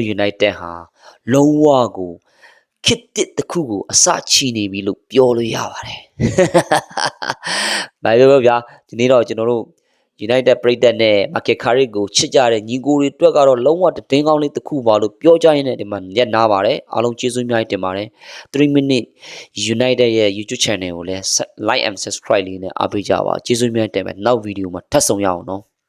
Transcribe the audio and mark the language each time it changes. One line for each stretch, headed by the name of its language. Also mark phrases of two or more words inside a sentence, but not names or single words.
Burmese: United ဟာလုံးဝကိုခစ်တစ်တစ်ခုကိုအစချီနေပြီလို့ပြောလို့ရပါတယ်။ဘာပြောဗျာဒီနေ့တော့ကျွန်တော်တို့ United ပရိသတ်နဲ့ Michael Carrick ကိုချစ်ကြတဲ့ညီကိုတွေအတွက်ကတော့လုံးဝတင်းကောင်းလေးတစ်ခုပါလို့ပြောကြရင်လည်းဒီမှာလက်နာပါတယ်အားလုံးကျေးဇူးအများကြီးတင်ပါတယ်3 minute United ရဲ့ YouTube channel ကိုလည်း
English: like and subscribe
Burmese: လေးနဲ့အားပေးကြပါကျေးဇူးအများကြီးတင်ပါတယ်နောက်ဗီဒီယိုမှာထပ်ဆုံရအောင်နော်